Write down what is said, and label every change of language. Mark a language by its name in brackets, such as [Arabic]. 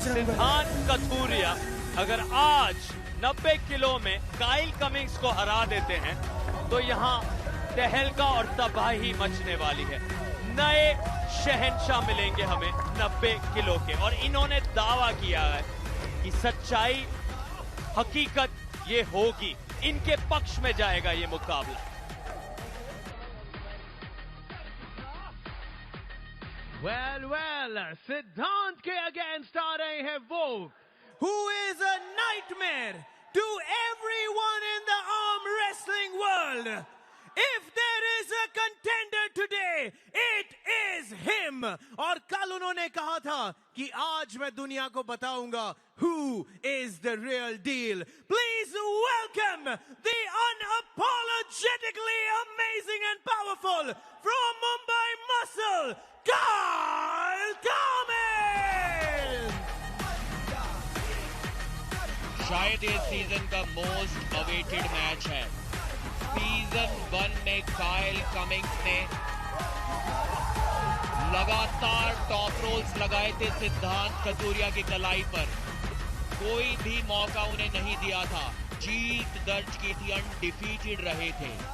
[Hindi] सिद्धांत कथुरिया अगर आज 90 किलो में काइल कमिंग्स को हरा देते हैं तो यहाँ तहलका और तबाही मचने वाली है। नए शहंशाह मिलेंगे हमें 90 किलो के, और इन्होंने दावा किया है कि सच्चाई हकीकत ये होगी, इनके पक्ष में जाएगा ये मुकाबला। [English] Well, Siddhant के against आ रहे हैं वो who is a nightmare to everyone in the arm wrestling world. If there is a contender today, it is him. [Hindi] और कल उन्होंने कहा था कि आज मैं दुनिया को बताऊंगा who is the real deal. [English] Please welcome the unapologetically amazing and powerful from Mumbai Muscle, Kyle Cummins! [Hindi] शायद इस सीजन का मोस्ट अवेटेड मैच है। सीजन 1 में काइल कमिंग्स ने लगातार टॉप रोल्स लगाए थे सिद्धांत कथुरिया की कलाई पर, कोई भी मौका उन्हें नहीं दिया था, जीत दर्ज की थी, अनडिफीटेड रहे थे।